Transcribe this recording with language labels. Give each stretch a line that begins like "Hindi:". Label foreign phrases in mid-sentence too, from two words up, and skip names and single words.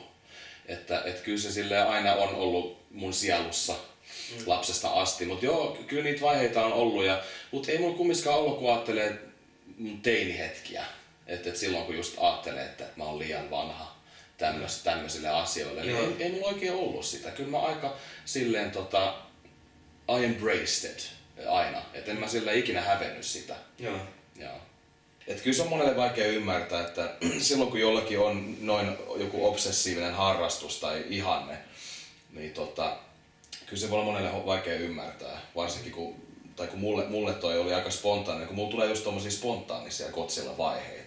Finnish: Että kyllä se silleen aina on ollut mun sielussa lapsesta asti, mutta joo, kyllä niitä vaiheita on ollut, mutta ei mulla kumminkaan ollut, kun ajattelee mun teinihetkiä. Että silloin kun just ajattelee, että mä oon liian vanha tämmöisille asioille, niin ei mulla oikein ollut sitä. Kyllä mä aika silleen
English: I embraced it
Finnish: aina, että en mä silleen ikinä hävennyt sitä. Joo. Et kyllä se on monelle vaikea ymmärtää, että silloin kun jollakin on noin joku obsessiivinen harrastus tai ihanne, niin kyllä se voi olla monelle vaikea ymmärtää, varsinkin kun mulle toi oli aika spontaaninen, kun mulla tulee just tommosia spontaanisia Godzilla-vaiheita.